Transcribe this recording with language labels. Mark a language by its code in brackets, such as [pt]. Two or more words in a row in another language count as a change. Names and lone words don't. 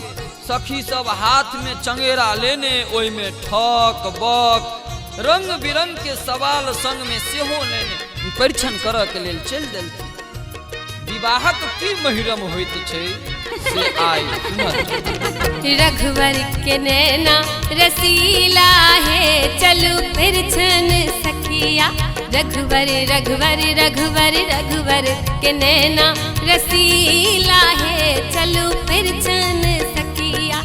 [mai] सखी सब हाथ में चंगेरा लेने ओहि में ठक बक रंग बिरंग के सवाल संग में सेहो लेने परीक्षण करऽ के लेल चलि देलथि। विवाहक की महिरम होइत छै से आइ रघुवर के नैना रसीला है, चलू परीक्षण सखिया। रघुवर रघुवर रघुवर रघुवर के नैना रसीला है, चलू परीक्षण सखिया।